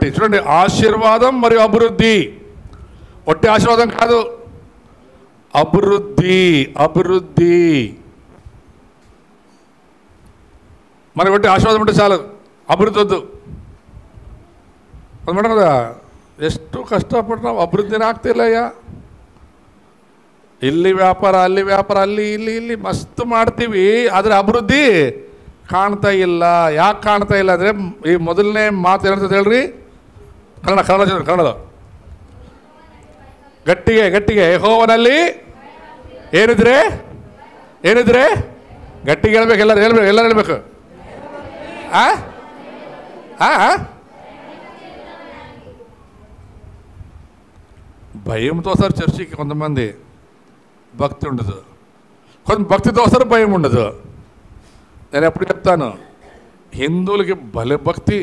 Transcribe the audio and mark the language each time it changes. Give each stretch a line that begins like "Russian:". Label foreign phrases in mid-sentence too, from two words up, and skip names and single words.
Telugu: చూడండి, ఆశీర్వాదం మరియు అభివృద్ధి. ఒట్టి ఆశీర్వాదం కాదు, అభివృద్ధి. అభివృద్ధి మనకి ఒట్టి ఆశీర్వాదం ఉంటే చాలు, అభివృద్ధి వద్దు. అనమాట కదా,
Kannada: ಎಷ್ಟು ಕಷ್ಟಪಟ್ಟು ಅಭಿವೃದ್ಧಿ ಆಗ್ತಿಲ್ಲಯ್ಯ. ಇಲ್ಲಿ ವ್ಯಾಪಾರ ಅಲ್ಲಿ ವ್ಯಾಪಾರ, ಅಲ್ಲಿ ಇಲ್ಲಿ ಇಲ್ಲಿ ಮಸ್ತ್ ಮಾಡ್ತೀವಿ, ಆದರೆ ಅಭಿವೃದ್ಧಿ ಕಾಣ್ತಾ ಇಲ್ಲ. ಯಾಕೆ ಕಾಣ್ತಾ ಇಲ್ಲ ಅಂದರೆ ಈ ಮೊದಲನೇ ಮಾತು ಏನಂತ ಹೇಳ್ರಿ, ಕನ್ನಡ ಗಟ್ಟಿಗೆ ಗಟ್ಟಿಗೆ ಯೆಹೋವನಲ್ಲಿ ಏನಿದ್ರೆ ಗಟ್ಟಿಗೆ ಹೇಳ್ಬೇಕು. ಎಲ್ಲರೂ ಹೇಳ್ಬೇಕು.
Telugu: భయంతో వస్తారు చర్చికి కొంతమంది, భక్తి ఉండదు. కొంత భక్తితో వస్తారు, భయం ఉండదు. నేను ఎప్పుడు చెప్తాను, హిందువులకి భలే భక్తి.